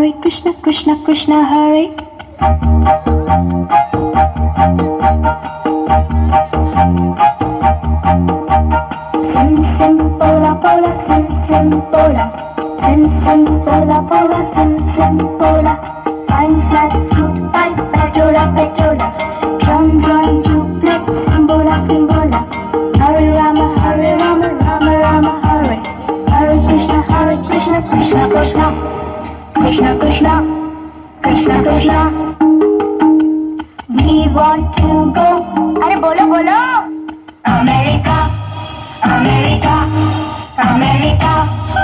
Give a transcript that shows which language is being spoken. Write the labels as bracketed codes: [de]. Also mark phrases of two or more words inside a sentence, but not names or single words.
[sa] Krishna Krishna Krishna Hare. Sim sim pola pola sim sim pola. Sim sim pola pola sim sim pola. Pine flat fruit pine petola petola. Drum drum duplex simbola simbola. Hare Rama Rama Rama Hare. Hare Krishna Krishna Krishna Krishna Krishna Krishna Krishna. [en] We want to go. [hi] अरे बोलो बोलो. [en] America, America, America.